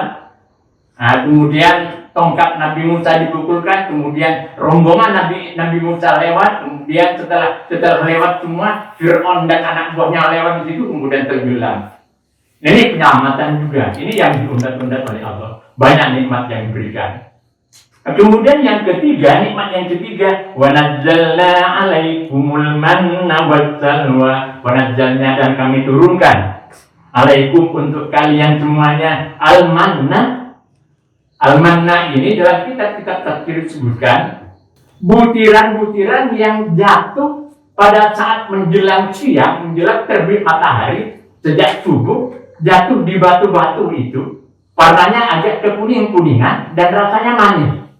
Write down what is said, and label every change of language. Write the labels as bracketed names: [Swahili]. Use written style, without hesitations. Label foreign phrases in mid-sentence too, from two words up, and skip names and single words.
[Indonesian] Nah, kemudian tongkat Nabi Musa dipukulkan, kemudian rombongan Nabi Musa lewat, kemudian setelah lewat semua, Fir'aun dan anak buahnya lewat di situ, kemudian tenggelam. Ini penyelamatan juga. Ini yang diundat-undat oleh Allah. Banyak nikmat yang diberikan. Kemudian yang ketiga, nikmat yang ketiga, [Arabic] ونزلنا عليكم المن والسلوى. ونزلنا, [Indonesian] dan kami turunkan 'alaikum, untuk kalian semuanya, al-manna. Al-manna ini dalam kitab-kitab tafsir disebutkan butiran-butiran yang jatuh pada saat menjelang siang, menjelang terbit matahari sejak subuh, jatuh di batu-batu itu, warnanya agak kekuning-kuningan dan rasanya manis.